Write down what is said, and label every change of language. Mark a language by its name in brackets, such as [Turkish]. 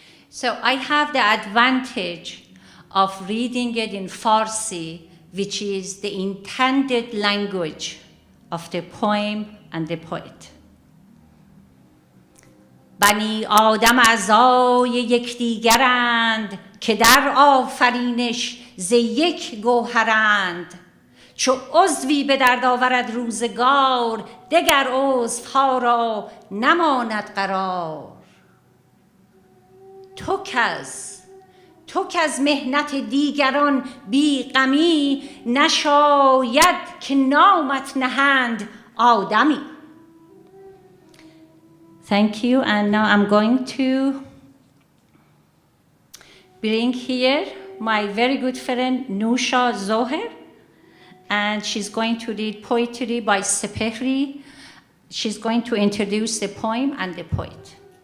[English] So I have the advantage of reading it in Farsi, which is the intended language of the poem and the poet. [Persian] بنی آدم اعضای یکدیگرند که در آفرینش ز یک گوهرند. چو عضوی به درد آورد روزگار دگر عضوها را نماند قرار. تو کز مهنت دیگران بی غمی نشاید که نامت نهند آدمی. [English] Thank you, and now I'm going to bring here my very good friend Nusha Zoher, and she's going to read poetry by Sepehri. She's going to introduce the poem and the poet.